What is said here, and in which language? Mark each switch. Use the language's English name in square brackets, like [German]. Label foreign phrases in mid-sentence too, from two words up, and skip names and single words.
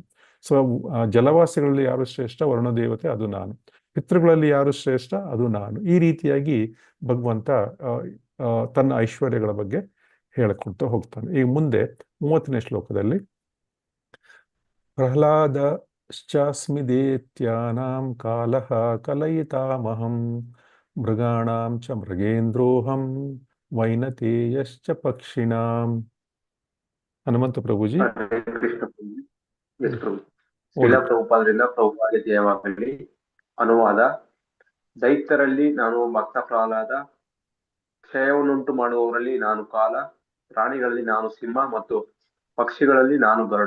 [Kannada] ಸೊ ಜಲವಾಸಿಗಳಲ್ಲಿ ಯಾರು ಶ್ರೇಷ್ಠ, ವರುಣದೇವತೆ, ಅದು ನಾನು. ಪಿತೃಗಳಲ್ಲಿ ಯಾರು ಶ್ರೇಷ್ಠ, ಅದು ನಾನು. ಈ ರೀತಿಯಾಗಿ ಭಗವಂತ ತನ್ನ ಐಶ್ವರ್ಯಗಳ ಬಗ್ಗೆ ಹೇಳಿಕೊಳ್ತಾ ಹೋಗ್ತಾನೆ. ಈಗ ಮುಂದೆ 30ನೇ ಶ್ಲೋಕದಲ್ಲಿ [Sanskrit] ಪ್ರಹ್ಲಾದಶ್ಚಾಸ್ಮಿ ದೇತ್ಯಾನಾಂ ಕಾಲಃ ಕಲಯಿತಾಮಹಂ ಮೃಗಾಣಾಂ ಚ ಮೃಗೇಂದ್ರೋಹಂ ವೈನತೇಯಶ್ಚ ಪಕ್ಷಿಣಾಂ. [Kannada] ಹನುಮಂತ ಪ್ರಭುಜಿ. ಶ್ರೀಲ ಪ್ರಭುಪಾದರಿಂದ ಪ್ರಭುಪಾದ ಜಯವಾಗಲಿ. ಅನುವಾದ. ದೈತ್ಯರಲ್ಲಿ ನಾನು ಭಕ್ತ ಪ್ರಹ್ಲಾದ, ಕ್ಷಯವನ್ನುಂಟು ಮಾಡುವವರಲ್ಲಿ ನಾನು ಕಾಲ, ಪ್ರಾಣಿಗಳಲ್ಲಿ ನಾನು ಸಿಂಹ ಮತ್ತು ಪಕ್ಷಿಗಳಲ್ಲಿ ನಾನು ಗರುಡ.